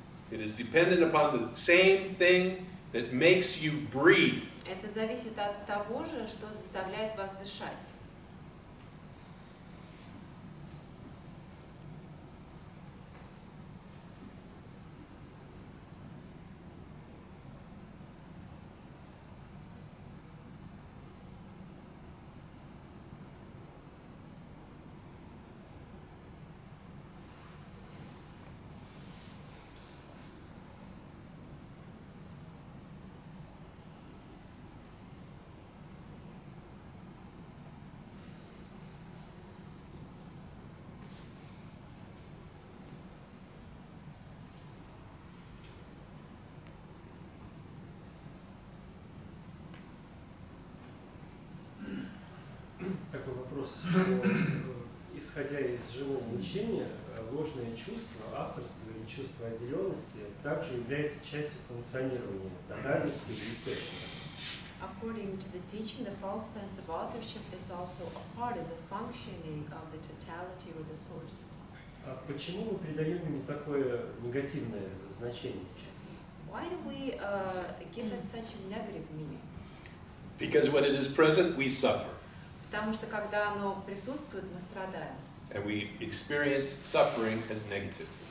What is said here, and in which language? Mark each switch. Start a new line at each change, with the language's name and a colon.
English: It is dependent upon the same thing that makes you breathe.
Russian: Это зависит от того же, что заставляет вас дышать. Такой вопрос. Исходя из живого учения, ложное чувство авторства или чувство отделенности также является частью функционирования тотальности или источника.
English: According to the teaching, the false sense of authorship is also a part of the functioning of the totality or the source.
Russian: А почему мы придаем ему такое негативное значение часто?
English: Why do we give it such a negative meaning? Because when it is present, we suffer.
Russian: Потому что когда оно присутствует, мы страдаем.
English: And we experience suffering as negative.